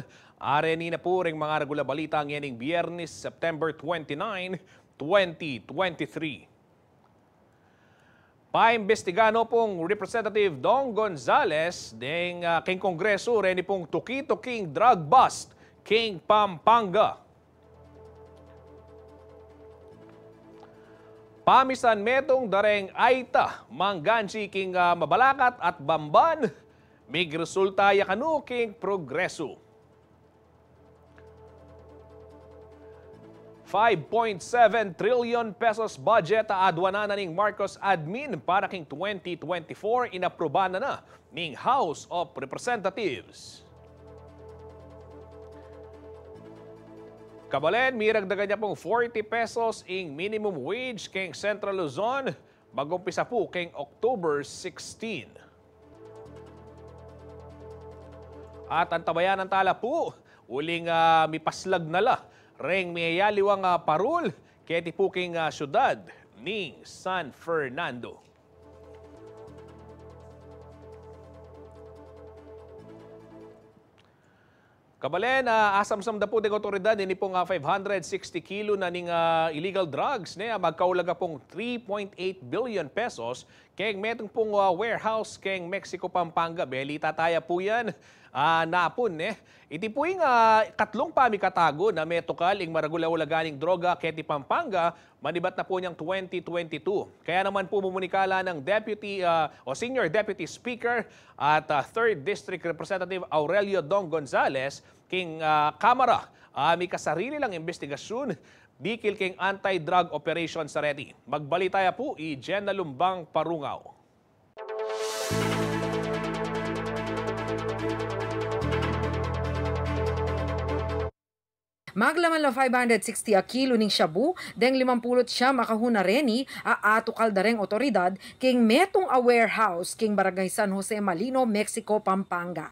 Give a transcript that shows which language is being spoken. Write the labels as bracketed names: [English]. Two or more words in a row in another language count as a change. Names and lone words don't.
[Pampanga] Areni na po ring mga regular balita ang yaning Biyernes, September 29, 2023. Paimbestigano pong Representative Dong Gonzales ding king Kongreso rin pong tuki-tuking drug bust king Pampanga. Pamisan metong dareng Aita, Manggansi king Mabalakat at Bamban, mig resulta yakanu king Progreso. 5.7 trillion pesos budget adwana na ning Marcos admin para king 2024 inaproba na ning House of Representatives. Kabalen, miragdagan niya pong 40 pesos ing minimum wage king Central Luzon, mag-umpisa po king October 16. At ang tabayan ng tala po, uling mipaslag na la, reng miyayaliwang parul, keti po king syudad ning San Fernando. Kabalen, asamsam da po ng otoridad, ini pong 560 kilo na ning [English] illegal drugs [Pampanga] na magkaulaga pong 3.8 billion pesos keng metong pong warehouse keng Mexico, Pampanga. Belita taya po yan. Napon iti po yung katlong pamikatago na metokal ing maragula-ulaganing droga keti Pampanga, manibat na po niyang 2022. Kaya naman po mumunikala ng Deputy o Senior Deputy Speaker at 3rd District Representative Aurelio Dong Gonzales king Kamara. May kasarili lang investigasyon dikil king anti-drug operation sa reti. Magbalitaya po Jenna Lumbang Parungaw. Maglaman lang 560 a kilo ning shabu, deng 50 siya makahuna reni, atukal dareng otoridad, king metong a warehouse, king Barangay San Jose Malino, Mexico, Pampanga.